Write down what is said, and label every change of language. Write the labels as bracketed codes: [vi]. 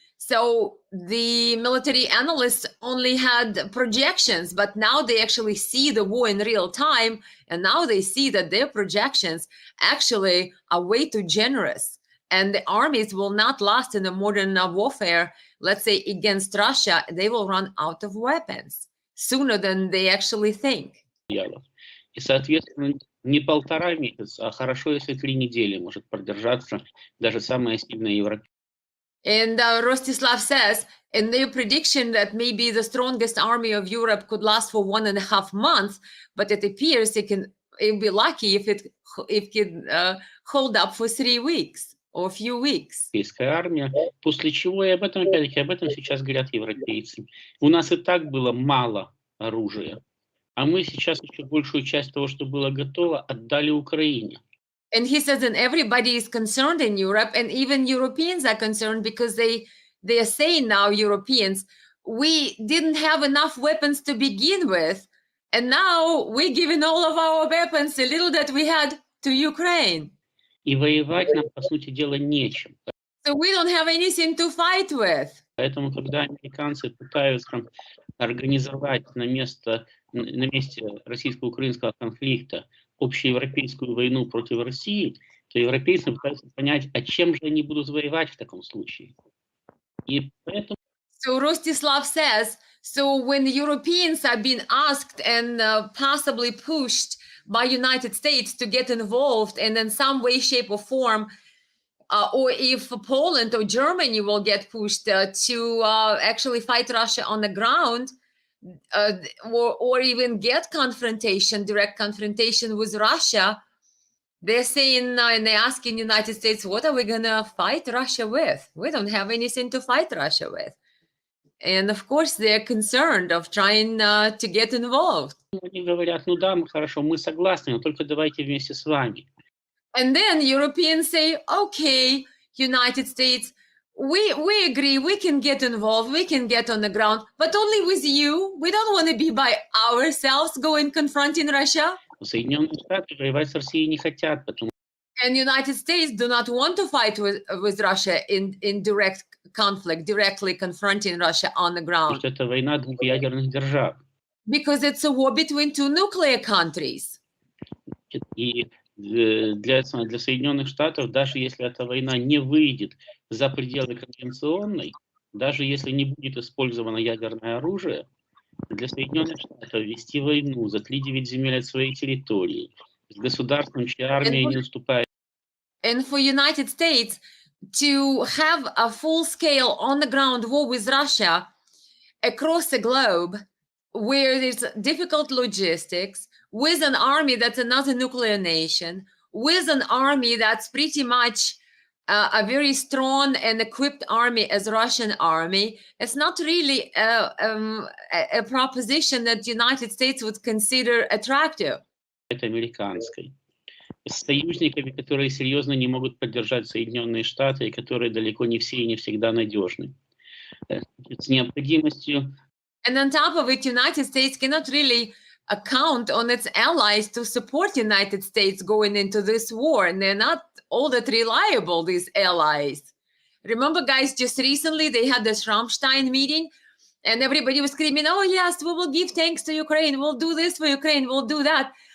[en] So the military analysts only had projections, but now they actually see the war in real time. And now they see that their projections actually are way too generous. And the armies will not last in a modern warfare, let's say against Russia, they will run out of weapons sooner than they actually think. [ru] И, соответственно, не 1,5 месяца, а хорошо, если 3 недели может продержаться даже самая сильная Европа. [en] And Rostislav says, in their prediction that maybe the strongest army of Europe could last for 1.5 months, but it appears it'll be lucky if it can hold up for 3 weeks or a few weeks. [ru] Европейская армия, после чего, и опять-таки, об этом сейчас говорят европейцы. У нас и так было мало оружия, а мы сейчас еще большую часть того, что было готово, отдали Украине. [en] And he says, and everybody is concerned in Europe, and even Europeans are concerned because they are saying now, Europeans, we didn't have enough weapons to begin with, and now we're giving all of our weapons, the little that we had, to Ukraine. [ru] И воевать нам, по сути дела, нечем. [en] So we don't have anything to fight with. [ru] Поэтому, когда американцы пытаются организовать на месте российско-украинского конфликта общеевропейскую войну против России, то европейцы пытаются понять, а чем же они будут воевать в таком случае. И поэтому... [en] So Rostislav says, so when the Europeans are being asked and possibly pushed by United States to get involved and in some way, shape or form, or if Poland or Germany will get pushed to actually fight Russia on the ground, or even get direct confrontation with Russia, they're saying and they're asking United States, what are we gonna fight Russia with? We don't have anything to fight Russia with. And of course, they're concerned of trying to get involved. [ru] Они говорят, ну да, хорошо, мы согласны, но только давайте вместе с вами. [en] And then Europeans say, okay, United States, we agree, we can get involved, we can get on the ground, but only with you. We don't want to be by ourselves going confronting Russia. [ru] Соединенные Штаты воевать с Россией не хотят, потому [en] And United States do not want to fight with Russia in direct conflict, directly confronting Russia on the ground. [ru] что это война двух ядерных держав. [en] Because it's a war between two nuclear countries. [ru] И для Соединенных Штатов, даже если эта война не выйдет за пределы конвенционной, даже если не будет использовано ядерное оружие, для Соединенных Штатов вести войну за 3/9 земель от своей территории с государством, чья армия не уступает. [en] And for United States to have a full-scale on-the-ground war with Russia across the globe, where there's difficult logistics, with an army that's another nuclear nation, with an army that's pretty much a very strong and equipped army as Russian army, it's not really a proposition that the United States would consider attractive. [ru] Это американской. С союзниками, которые серьезно не могут поддержать Соединенные Штаты, и которые далеко не все и не всегда надежны. С необходимостью. [en] And on top of it, United States cannot really count on its allies to support United States going into this war, and they're not all that reliable, these allies. Remember, guys, just recently they had this Rammstein meeting, and everybody was screaming, oh yes, we will give thanks to Ukraine, we'll do this for Ukraine, we'll do that.